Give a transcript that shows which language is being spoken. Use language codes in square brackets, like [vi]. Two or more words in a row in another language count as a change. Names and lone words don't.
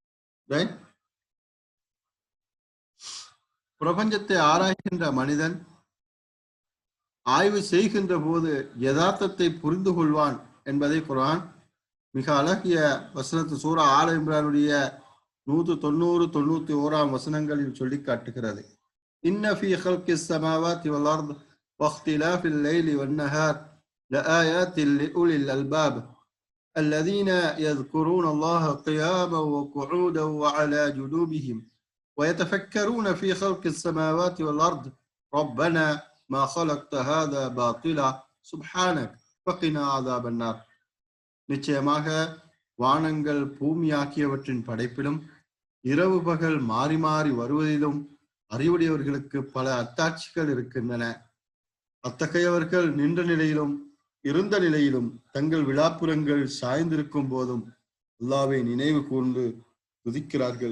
[ta] பிரபஞ்சத்தை ஆராய்கின்ற மனிதன் ஆய்வு செய்கின்ற போது யதார்த்தத்தை புரிந்து கொள்வான் என்பதை குர்ஆன் மிக அழகிய வசனத்து சூரா ஆல இம்ரானுடைய 190-91 வசனங்களில் சொல்லி காட்டுகிறது. [ar] إن في خلق السماوات والأرض واختلاف الليل والنهار لآيات لأولي الألباب الذين يذكرون الله قياما وقعودا وعلى جنوبهم ويتفكرون في خلق السماوات والأرض ربنا ما خلقت هذا باطلا سبحانك فقنا عذاب النار. [ta] நிச்சயமாக வானங்கள் பூமி ஆகியவற்றின் படைப்பிலும் இரவு பகல் மாறி மாறி வருவதிலும் அறிவுடையவர்களுக்கு பல அத்தாட்சிகள் இருக்கின்றன. அத்தகையவர்கள் நின்ற நிலையிலும் இருந்த நிலையிலும் தங்கள் விழாப்புறங்கள் சாய்ந்திருக்கும் போதும் அல்லாஹ்வை நினைவு கூர்ந்து துதிக்கிறார்கள்.